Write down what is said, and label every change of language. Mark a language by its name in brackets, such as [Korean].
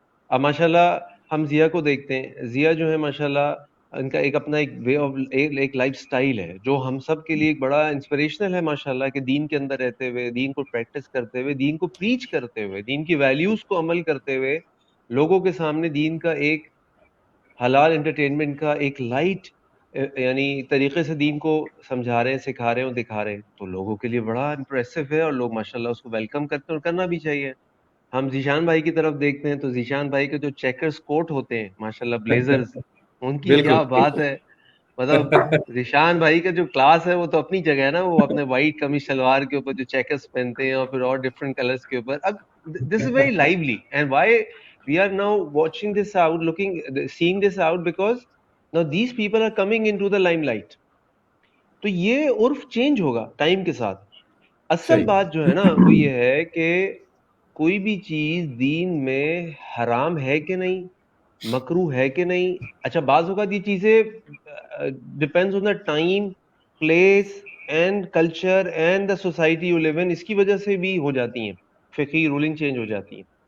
[Hindi] अब माशाल्लाह हम जिया को देखते हैं, जिया जो है माशाल्लाह इनका एक अपना एक वे ऑफ एक लाइफ स्टाइल है जो हम सब के लिए एक बड़ा इंस्पिरेशनल है माशाल्लाह, कि दीन के अंदर रहते हुए, दीन को प्रैक्टिस करते हुए, दीन को प्रीच करते हुए, दीन की वैल्यूज को अमल करते हुए, लोगों के सामने दीन का एक हलाल एंटरटेनमेंट का एक लाइट यानी तरीके से दीन को समझा रहे हैं, सिखा रहे हैं और दिखा रहे हैं, तो लोगों के लिए बड़ा इंप्रेसिव है और लोग माशाल्लाह उसको वेलकम करते हैं और करना भी चाहिए। हम जीशान भाई की तरफ देखते हैं तो जीशान भाई के जो चेकर्स कोट होते हैं माशाल्लाह, ब्लेजर्स, उनकी बिल्कुल क्या बात है। मतलब बिल्कुल। जीशान भाई का जो क्लास है वो तो अपनी जगह है ना, वो अपने वाइट कमीज शलवार के ऊपर जो चेकर्स पहनते हैं और फिर और डिफरेंट कलर्स के ऊपर। [English] अब this is very lively and why we are now watching this out, seeing this out, because now these people are coming into the limelight. [Hindi] तो ये उर्फ चेंज होगा टाइम के साथ। असल सही। बात जो है ना वो ये है कि कोई भी चीज दीन में हराम है कि नहीं, मकरू है कि नहीं। अच्छा, बाज़ औक़ात ये चीजें [English] depends on the time, place and culture and the society you live in, [Hindi] इसकी वजह से भी हो जाती हैं, फिक़ही रूलिंग चेंज हो जाती है।